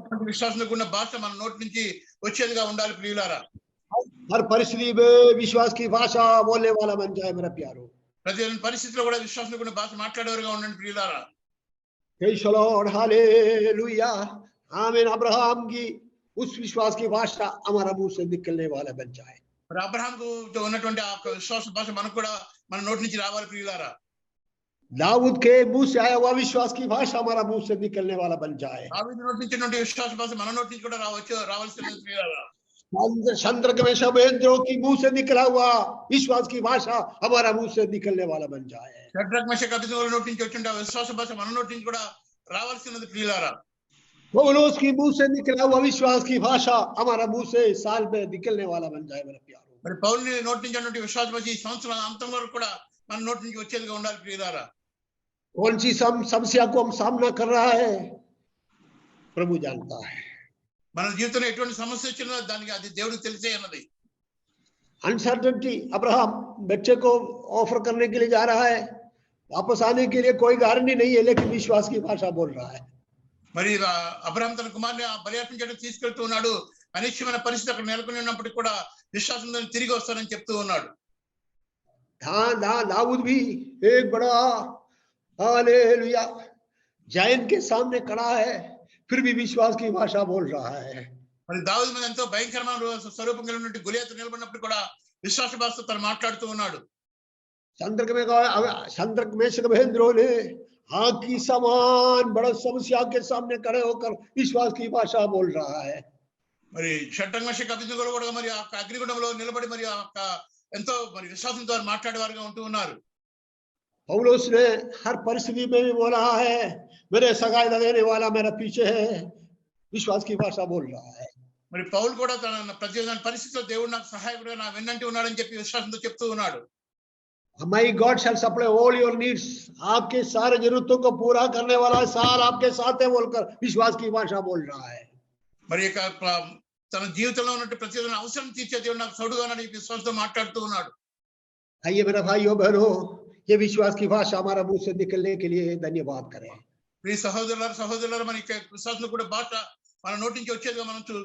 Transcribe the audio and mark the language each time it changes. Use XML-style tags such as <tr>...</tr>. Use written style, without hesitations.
<te>విశ్వాసంతో కూడిన భాష మన నోటి నుంచి వచ్చేదిగా ఉండాలి ప్రియులారా.</te> <hi>हर परिस्थिति में विश्वास की भाषा बोलने वाला बन जाए मेरा प्यारो।</hi> <te>ప్రతి పరిస్థితిలో కూడా విశ్వాసంతో కూడిన భాష మాట్లాడేవారుగా ఉండండి ప్రియులారా.</te> <en>Praise the Lord, hallelujah, amen.</en> <hi>अब्राहम की उस विश्वास की भाषा हमारा मुंह से निकलने वाला बन जाए।</hi> <te>మరి అబ్రహాంకు ఉన్నటువంటి ఆ విశ్వాస భాష మనకు కూడా మన నోటి నుంచి రావాలి ప్రియులారా.</te> <hi>दाऊद के मुंह से आया हुआ विश्वास की भाषा हमारा मुंह से निकलने वाला बन जाए।</hi> <te>దావీదు నోటి నుంచి విశ్వాస భాష మన నోటి నుంచి కూడా రావాల్సినది ప్రియులారా.</te> <hi>शांत्रक में शवेंद्रो की मुंह से निकला हुआ विश्वास की भाषा हमारा मुंह से निकलने वाला बन जाए।</hi> <te>షడ్రక్ మెషక్ అబేద్నెగోల నోటి నుంచి వచ్చిన విశ్వాస భాష మన నోటి నుంచి కూడా రావాల్సినది ప్రియులారా.</te> <hi>पौलुस की मुंह से निकला हुआ विश्वास की भाषा हमारा मुंह से साल में निकलने वाला बन जाए मेरा प्यारो।</hi> <te>మరి పౌలు నోటి నుంచి అన్నటువంటి విశ్వాస భాష ఈ సంవత్సరం అంతం వరకు కూడా మన నోటి నుంచి వచ్చేదిగా ఉండాలి ప్రియులారా.</te> <hi>कौन सी समस्या को हम सामना कर रहा है प्रभु जानता है।</hi> <te>మన జీవితంలో ఎటువంటి సమస్య వచ్చినా దానికి అది దేవుడికి తెలిసే అన్నది.</te> <hi>अनसर्टेनिटी, अब्राहम बच्चे को ऑफर करने के लिए जा रहा है, वापस आने के लिए कोई गारंटी नहीं है, लेकिन विश्वास की भाषा बोल रहा है।</hi> <te>మరి అబ్రహాం తన కుమారుని బలియార్పణ చేయడానికి తీసుకెళ్తూ ఉన్నాడు. అనిశ్చయమైన పరిస్థితి అక్కడ నెలకొని ఉన్నప్పటికీ కూడా విశ్వాసంతో తిరిగి వస్తానని చెప్తూ ఉన్నాడు.</te> <hi>दाऊद भी एक बड़ा हालेलुया जायंट के सामने खड़ा है, फिर भी विश्वास की भाषा बोल रहा है।</hi> <te>మరి దావీదు మీద ఎంతో భయంకరమైన స్వరూపం కలిగినటువంటి గొలియాతు నిలబడినప్పుడు కూడా విశ్వాస భాషతో తను మాట్లాడుతూ ఉన్నాడు.</te> <hi>संतरक में शवेंद्रो ने आग की समान बड़ा समस्या के सामने खड़े होकर विश्वास की भाषा बोल रहा है।</hi> <te>మరి షడ్రక్ మెషక్ అబేద్నెగోలు కూడా మరి ఆ అగ్నిగుండంలో నిలబడి మరి ఎంతో మరి విశ్వాసంతో మాట్లాడేవారుగా ఉంటూ ఉన్నారు.</te> <hi>पौलुस ने हर परिस्थिति में भी बोला है मेरे सहायता देने वाला मेरा पीछे है, विश्वास की भाषा बोल रहा है।</hi> <te>మరి పౌలు కూడా తన ప్రతి పరిస్థితిలో దేవుడు నాకు సహాయకుడుగా నా వెన్నంటి ఉన్నాడని చెప్పి విశ్వాసంతో చెప్తూ ఉన్నాడు.</te> <en>My God shall supply all your needs,</en> <hi>आपके सारे जरूरतों को पूरा करने वाला साल आपके साथ है बोलकर विश्वास की भाषा बोल रहा है।</hi> <te>మరి తన జీవితంలో ఉన్న ప్రతి అవసరం తీర్చే దేవుడు నాకు తోడుగా ఉన్నాడని విశ్వాసంతో మాట్లాడుతూ ఉన్నాడు.</te> <hi>आइए मेरा भाइयों बहनों, ये विश्वास की भाषा हमारा मुंह से निकलने के लिए धन्यवाद करें।</hi> <te>ప్రియ సహోదరులారా మన విశ్వాసంలో కూడా భాష మన నోటి నుంచి వచ్చేదిగా మనం</te>